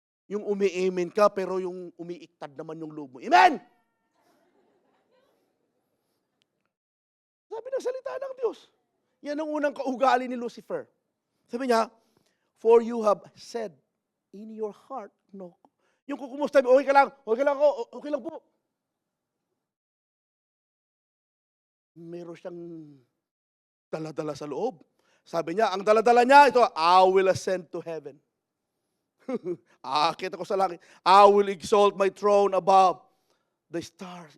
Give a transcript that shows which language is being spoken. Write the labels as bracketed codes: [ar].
[tl] Yung umi-amen ka, pero yung umiiktad naman yung loob mo. Amen! Sabi ng salita ng Diyos. Yan ang unang kaugali ni Lucifer. Sabi niya, [en] for you have said in your heart, no. [tl] Yung kukumusta, okay ka lang ako, okay lang po. Meron siyang dala-dala sa loob. Sabi niya, ang dala-dala niya, ito, [en] I will ascend to heaven. [tl] Aakit ako sa langit. [en] I will exalt my throne above the stars.